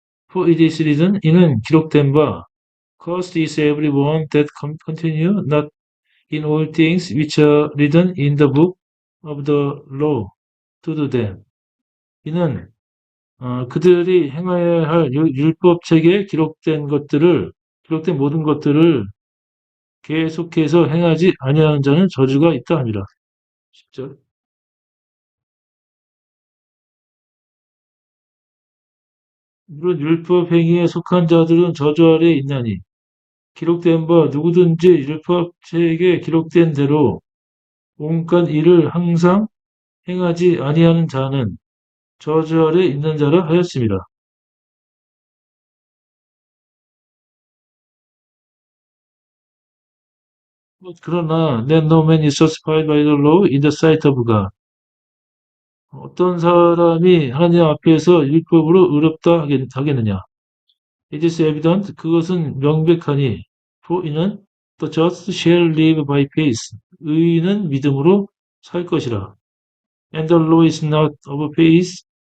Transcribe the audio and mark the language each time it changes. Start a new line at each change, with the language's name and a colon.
English: For this reason,
Korean: 이는 기록된 바,
English: cursed is everyone that continue not in all things which are written in the book of the law to do them.
Korean: 이는 그들이 행해야 할 율법 책에 기록된 모든 것들을 계속해서 행하지 아니하는 자는 저주가 있다 함이라. 10절. 물론 율법 행위에 속한 자들은 저주 아래에 있나니 기록된 바 누구든지 율법 책에 기록된 대로 온갖 일을 항상 행하지 아니하는 자는 저주 아래 있는 자라 하였습니다.
English: 그러나 then no man is justified by the law in the sight of God.
Korean: 어떤 사람이 하나님 앞에서 율법으로 의롭다 하겠느냐?
English: It is evident.
Korean: 그것은 명백하니
English: for 이는 the just shall live by faith.
Korean: 의인은 믿음으로 살 것이라.
English: And the law is not of faith.